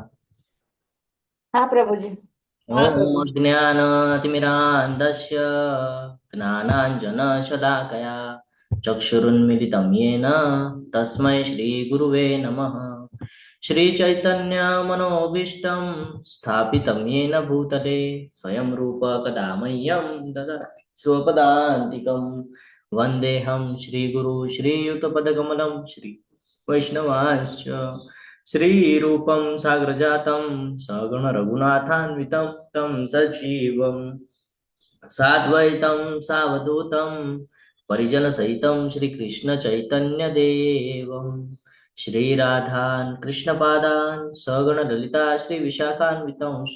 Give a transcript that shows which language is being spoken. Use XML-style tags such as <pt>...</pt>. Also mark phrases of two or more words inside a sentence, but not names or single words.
<gu>હા પ્રભુજી.</gu> <sa>ઓમ જ્ઞાનતિમિરાન્ધસ્ય જ્ઞાનાંજનશલાકયા ચક્ષુરુન્મિલિतं येन તસ્मै શ્રીગુરુવે નમઃ. શ્રીચૈતન્યમનોભીષ્ટં સ્થાપિतं येन भूतले स्वयं रूप कदा मह्यं ददाति स्वपदान्तिकं. वन्देऽहं श्रीगुरु श्रीयुतपदकमलं श्री वैष्णवांश्च श्रीरूपं साग्रजातं सगुण रघुनाथान्वितं तं सजीवं साद्वैतं सावधूतं परिजनसहितं श्रीकृष्णचैतन्यदेवं श्रीराधान् कृष्णपादान् सगुण ललिता श्रीविशाखान्वितंश्च.</sa>